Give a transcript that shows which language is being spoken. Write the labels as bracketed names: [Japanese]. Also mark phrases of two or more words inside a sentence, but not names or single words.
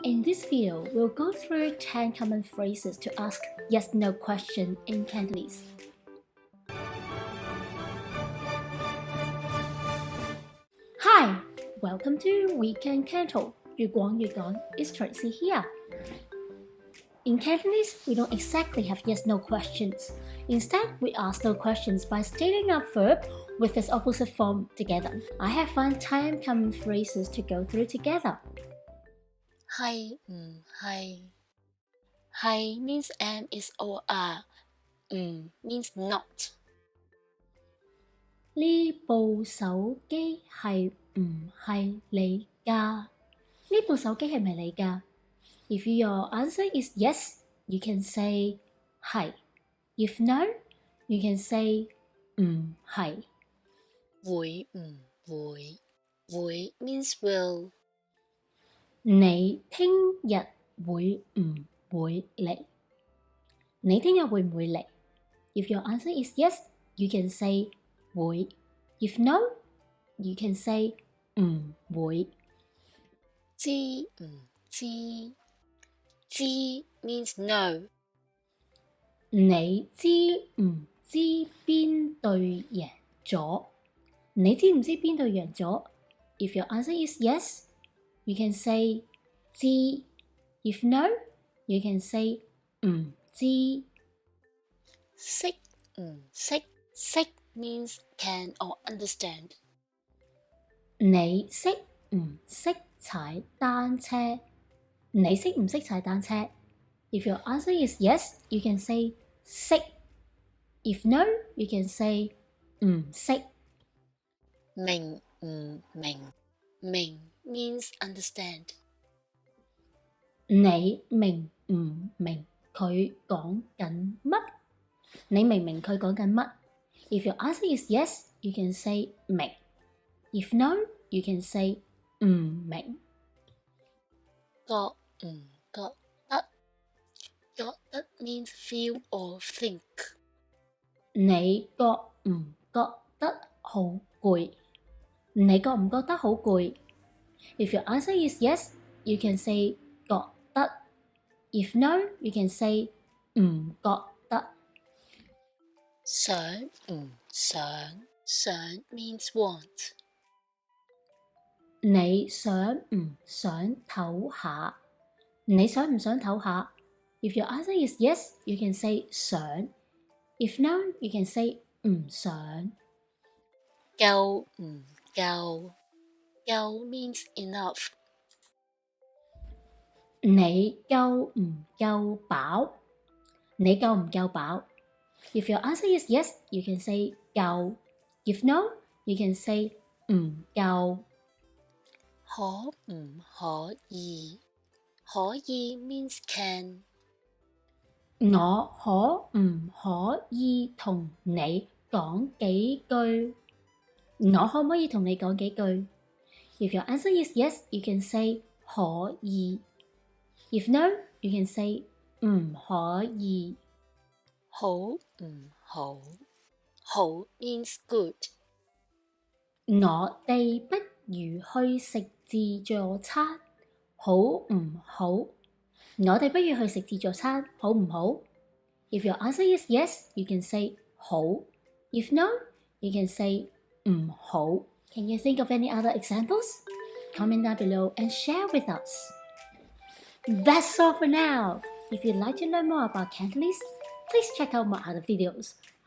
[English] In this video, we'll go through 10 common phrases to ask yes-no question in Cantonese. Hi, welcome to Weekend Canto. [Cantonese] 越講越講 [English] is Tracy here. In Cantonese, we don't exactly have yes-no questions. Instead, we ask no questions by stating a verb with its opposite form together. I have found 10 common phrases to go through together. [Cantonese] 係唔係？ [English] 係 means am is or are， 唔 means not。 [Cantonese] 呢部手機係唔係你㗎？呢部手機係咪你㗎？ [English] If your answer is yes, you can say 係。If no, you can say 唔係。 [Cantonese] 會唔會？ [English] 會 means will。 [Cantonese] 你聽日會唔會嚟？你聽日會唔會嚟？ [English] If your answer is yes, you can say 會。If no, you can say 唔會。 [Cantonese] 知唔知？ [English] 知 means no。 [Cantonese] 你知唔知邊隊贏咗？你知唔知邊隊贏咗？ [English] If your answer is yes, you can say 知。If no, you can say 唔知。 [Cantonese] 識唔識？ [English] 識 means can or understand。 [Cantonese] 你識唔識踩單車？你識唔識踩單車？ [English] If your answer is yes, you can say 識。If no, you can say 唔識。 [Cantonese] 明唔明？ [English] 明 means understand。 [Cantonese] 你明唔明佢講緊乜？你明唔明佢講緊乜？ [English] If your answer is yes, you can say 明。If no, you can say 唔明。 [Cantonese] 覺唔覺得？ [English] 覺得 means feel or think。 [Cantonese] 你覺唔覺得好攰？你覺唔覺得好攰？ [English] If your answer is yes, you can say 覺得。If no, you can say 唔覺得。 [Cantonese] 想唔想？ [English] 想 means want。 [Cantonese] 你想唔想唞下？你想唔想唞下？ [English] If your answer is yes, you can say 想。If no, you can say 唔想。 [Cantonese] 夠唔夠？ [English] 夠 means enough。 [Cantonese] 你夠唔夠飽？你夠唔夠飽？ [English] If your answer is yes, you can say 夠。If no, you can say 唔夠。 [Cantonese] 可唔可以？ [English] 可以 means can。 [Cantonese] 我可唔可以同你講幾句？我可唔可以同你講幾句？ [English] If your answer is yes, you can say 可以。If no, you can say 唔可以。 [Cantonese] 好唔好？ [English] 好 means good。 [Cantonese] 我哋不如去食自助餐，好唔好？我哋不如去食自助餐，好唔好？ [English] If your answer is yes, you can say 好。If no, you can say 唔好。Can you think of any other examples? Comment down below and share with us. That's all for now. If you'd like to learn more about Cantonese, please check out my other videos.